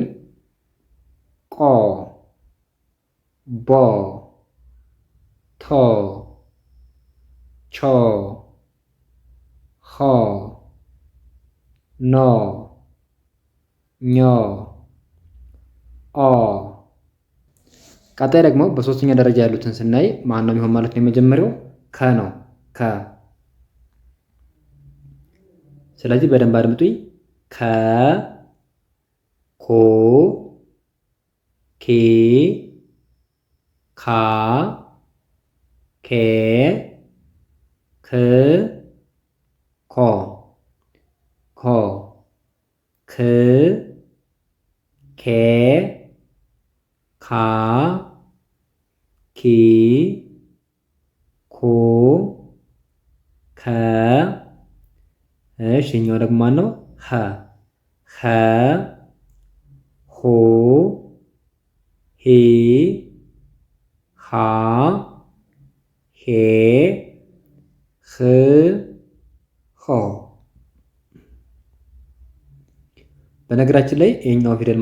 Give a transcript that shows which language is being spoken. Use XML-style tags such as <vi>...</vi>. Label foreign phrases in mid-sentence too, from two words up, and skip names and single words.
<am>ቆ ቦ ቶ ቾ ሆ ኖ ኞ ኦ። ቀጣይ ደግሞ በሶስተኛ ደረጃ ያሉትን ስናይ ማን ነው የሚሆን ማለት ነው? የመጀመሪያው ከ ነው። ከ ስለዚህ በደንብ አድምጡኝ። ከ ኮ ኬ ካ ኬ ክ ኮ ኮ ክ ኬ ካ ኪ ኩ ከ እሺ። እኛው ደግሞ ማን ነው? ሀ ሀ ሁ ሂ ሃ ሄ ህ ሆ በነገራችን ላይ ይሄኛው ፊደል</am>